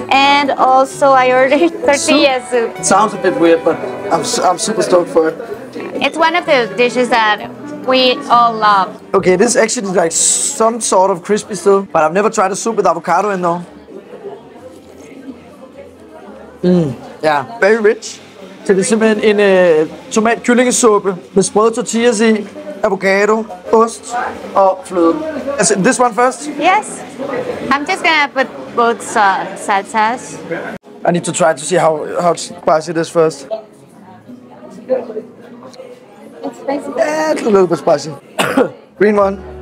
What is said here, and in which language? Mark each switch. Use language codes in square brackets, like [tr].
[en] And also I ordered tortilla soup. It sounds a bit weird, but I'm super stoked for it. It's one of the dishes that we all love. Okay, this is actually like some sort of crispy still, but I've never tried a soup with avocado in though. Yeah, very rich. [da] Så det er simpelthen en tomat-kyllingesuppe med sprøde tortillas i, avocado, ost og fløde. [en] Altså, this one first? Yes. I'm just gonna put both salsas. I need to try to see how spicy it is first. It's spicy. Yeah, it's a little bit spicy. Green one.